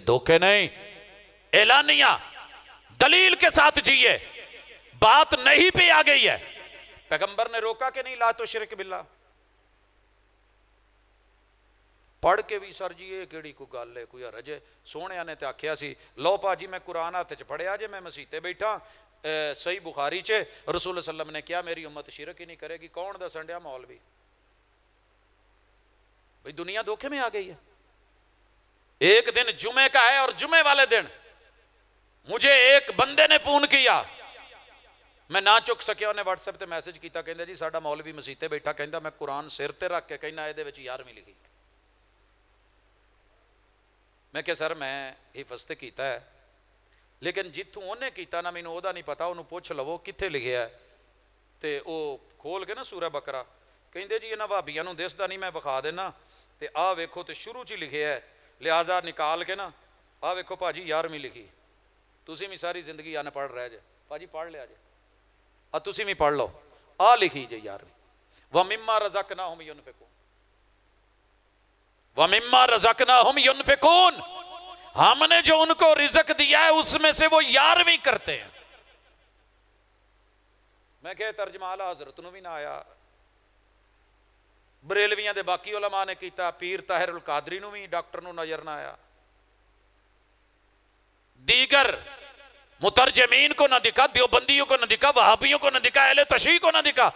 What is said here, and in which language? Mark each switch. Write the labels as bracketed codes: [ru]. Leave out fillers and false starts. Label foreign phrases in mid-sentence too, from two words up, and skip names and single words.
[ur] دھوکے نہیں، اعلانیہ دلیل کے ساتھ جیے. بات نہیں پہ آ گئی ہے. [pa] پیغمبر نے روکا کہ نہیں [ar] لا تشرک باللہ. [pa] پڑھ کے بھی سر جی یہ کیڑی کوئی گل ہے، کوئی حرج ہے. سونے نے تے آکھیا سی لو پاجی میں قرآن ہاتھ چ پڑھیا جے، میں مسیتے بیٹھا صحیح بخاری چ رسول اللہ [ar] صلی اللہ علیہ وسلم [pa] نے کیا میری امت شرک ہی نہیں کرے گی. کون دسن ڈیا؟ مولوی. [ur] بھئی دنیا دھوکے میں آ گئی ہے. ایک دن جمعے کا ہے اور جمعے والے دن مجھے ایک بندے نے فون کیا، [pa] میں نہ چک سکیا، انہیں واٹس ایپ تے میسج کیتا، کہندا جی ساڈا مولوی مسیتے بیٹھا، کہندا میں قرآن سر تے رکھ کے کہنا اے دے وچ 11ویں لکھی. میں کہ سر میں حفظ تے کیتا ہے، لیکن جتوں انہیں کیتا نا مینوں اودا نہیں پتا، انہوں پوچھ لو کتھے لکھیا ہے. تے او کھول کے نا سورہ بقرہ، کہندے جی انہاں بھابیاں نوں دسدا نہیں، میں بخا دینا. تے آ ویکھو تے شروع چ لکھیا ہے، لہٰذا نکال کے نا آ ویکھو پاجی 11ویں لکھی. تسی بھی ساری زندگی ان پڑھ رہ جے، پاجی پڑھ لیا جے، تسی بھی پڑھ لو، آ لکھی جے 11ویں. [ar] وَمِمَّا رَزَقْنَاهُمْ يُنْفِقُونَ، وَمِمَّا رَزَقْنَاهُمْ يُنْفِقُونَ. [ur] ہم نے جو ان کو رزق دیا ہے اس میں سے وہ 11ویں کرتے ہیں. [pa] میں کہ ترجمہ اعلیٰ حضرت نو بھی نہ آیا، بریلویاں دے باقی علماء نے کیتا، پیر طاہر القادری نو بھی ڈاکٹر نو نظر نہ آیا، [ur] دیگر مترجمین کو نہ دکھا، دیوبندیوں کو نہ دکھا، وہابیوں کو نہ دکھا، اہل تشیع کو نہ دکھا.